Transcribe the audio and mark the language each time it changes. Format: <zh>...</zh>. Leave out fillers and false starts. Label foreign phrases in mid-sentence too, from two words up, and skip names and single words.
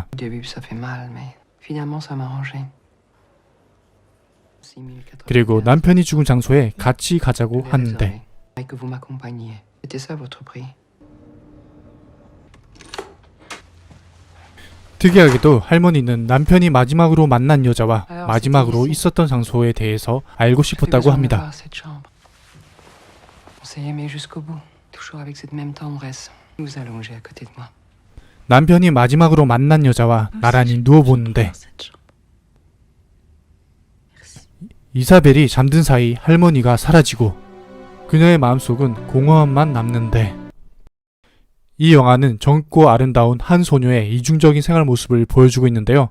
<fr>Au début, ça fait mal, mais finalement, ça m'a arrangé. 6080.</fr> <ko>그리고 남편이 죽은 장소에 같이 가자고 하는데</ko> <fr>Et que vous m'accompagniez. C'était ça votre prix.</fr> <ko>특이하게도 할머니는 남편이 마지막으로 만난 여자와 마지막으로 있었던 장소에 대해서 알고 싶었다고 합니다.</ko> <fr>On s'est aimé jusqu'au bout, toujours avec cette même tendresse. Nous allongés à côté de moi.</fr> <ko>남편이 마지막으로 만난 여자와 나란히 누워보는데 이사벨이 잠든 사이 할머니가 사라지고 그녀의 마음속은 공허함만 남는데 이 영화는 젊고 아름다운 한 소녀의 이중적인 생활 모습을 보여주고 있는데요.</ko>